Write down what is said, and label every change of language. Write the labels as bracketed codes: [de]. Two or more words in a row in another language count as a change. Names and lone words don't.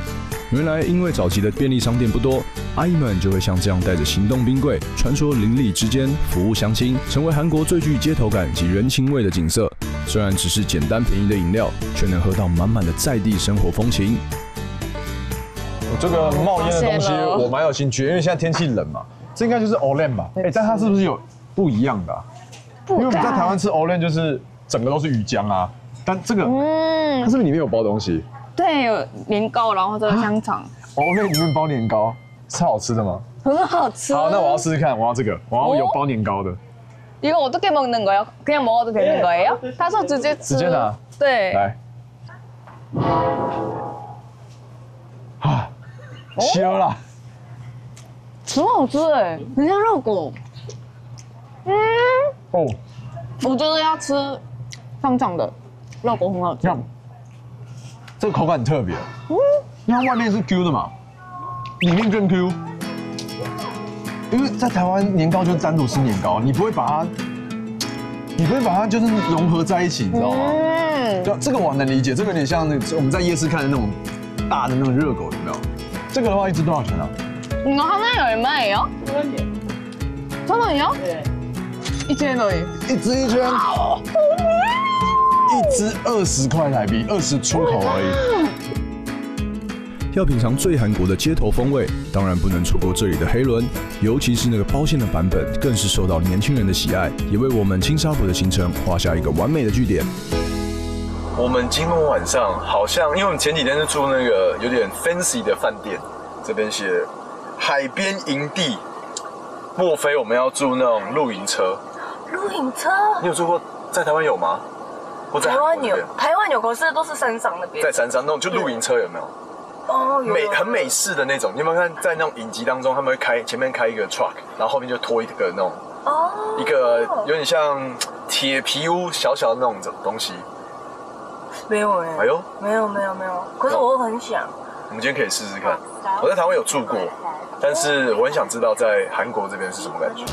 [zh] 原來因為早期的便利商店不多，阿姨們就會像這樣帶着行動冰櫃，穿梭鄰里之間，服務鄉親，成為韓國最具街頭感及人情味的景色。雖然只是簡單便宜的飲料，卻能喝到滿滿的在地生活風情。我這個冒煙的東西我蠻有興趣，因為現在天氣冷嘛，這應該就是 Olen 吧？哎，但它是不是有不一樣的啊？因為我們在台灣吃 Olen 就是整個都是魚漿啊，但這個它是不是裡面有包東西？對，有年糕，然後這個香腸。Olen 裡面包年糕，是好吃的嗎？很好吃。好，那我要試試看，我要這個，我要有包年糕的。 [ko] 이거 어떻게 먹는 거예요? 그냥 먹어도 되는 거예요? [zh] 타서 直接吃。直接拿。对。来。啊，香了。很好吃哎，很像肉骨。哦。我觉得要吃香肠的肉骨很好吃。這個口感很特別。因為它外面是 Q 的嘛，裡面更 Q。因為在台灣年糕就是單獨吃年糕，你不會把它就是融合在一起，你知道嗎？就這個我能理解，這個有點像那我們在夜市看的那種大的那種熱狗，有沒有？這個的話一隻多少錢啊？ [ko] 이거 하나에 얼마예요? 1,000원이요? 네. 1,000원. [zh] 一隻1,000. 一隻20塊台幣，20出口而已。要品嘗最韓國的街頭風味，當然不能錯過這裡的黑輪，尤其是那個包餡的版本，更是受到年輕人的喜愛，也為我們青沙浦的行程畫下一個完美的句點。我們今晚晚上好像，因為我們前幾天是住那個有點 fancy 的飯店，這邊寫海邊營地，莫非我們要住那種露營車？露營車？你有住過？在台灣有嗎？台灣有，可是都是山上那邊。在山上那種就露營車有沒有？哦，很美式的那種，你有没有看在那種影集当中，他们會前面開一個 truck， 然後後面就拖一個那種一個有點像鐵皮屋小小的那種東西。沒有哎。哎呦，沒有。可是我很想。我們今天可以試試看。我在台灣有住過，但是我很想知道在韓國這邊是什麼感覺。